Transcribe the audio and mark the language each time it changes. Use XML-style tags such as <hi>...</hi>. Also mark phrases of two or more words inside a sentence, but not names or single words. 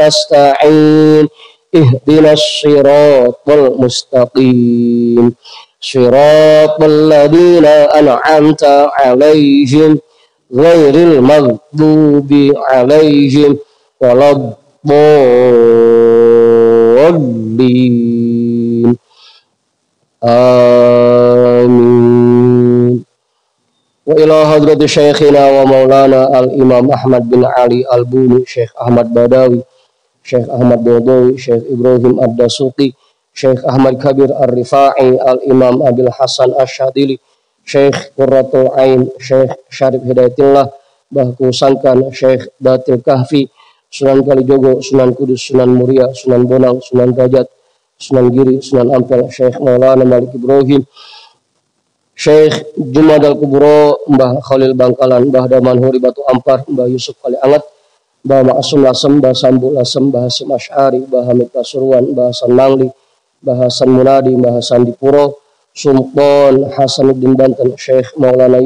<ar>نستعين اهدنا الصراط المستقيم صراط الذين أنعمت عليهم غير المغضوب عليهم ولا الضالين آمين. وإلى حضرة شيخنا ومولانا الإمام أحمد بن علي البوني شيخ أحمد بداوي Syekh Ahmad Dodowi, Syekh Ibrahim Ad-Dasuqi, Syekh Ahmad Kabir Ar-Rifa'i, Al-Imam Abil Hasan Asyadili, Syekh Qurratul Ain, Syekh Syarif Hidayatullah, Bahku Sangkan, Syekh Datil Kahfi, Sunan Kalijogo, Sunan Kudus, Sunan Muria, Sunan Bonang, Sunan Gajat, Sunan Giri, Sunan Ampel, Syekh Maulana Malik Ibrahim, Syekh Jumadal Kubro, Mbah Khalil Bangkalan, Mbah Daman Huri Batu Ampar, Mbah Yusuf Kali Angat, Mbah Ma'asum Lasem, Mbah Sambu Lasem, Mbah Hasim Asy'ari, Mbah Hamid Pasuruan, Mbah Hasan Mangli, Mbah Hasan Munadi, Mbah Hasan Dipuro, Sultan Hasanuddin Banten, Syekh Maulana</ar>